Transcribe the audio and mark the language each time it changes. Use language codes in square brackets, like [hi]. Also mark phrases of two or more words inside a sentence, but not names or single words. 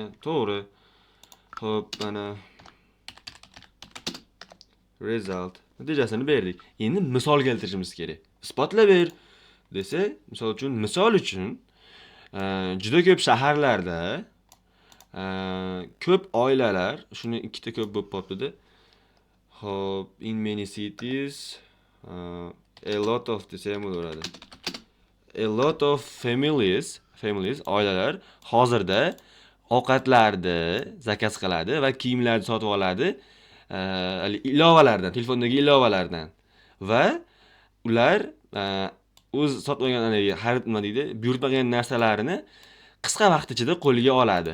[uz] To'g'ri. Xo'p, mana result. Natijasini berdik. Endi misol keltirishimiz kerak. Isbotlab ber desa, misol uchun juda ko'p shaharlarda ko'p oilalar, shuni ikkita ko'p bo'lib qolibdi-da. Hop, [en] in many cities a lot of [uz] desa ham bo'laveradi. [en] A lot of families, [uz] oilalar hozirda ovqatlarni zakaz qiladi va kiyimlarni sotib oladi. Ilovalardan, telefondagi ilovalardan va ular o'z sotib olgan xarid nima deydi, buyurtmagan narsalarini qisqa vaqt ichida qo'lga oladi.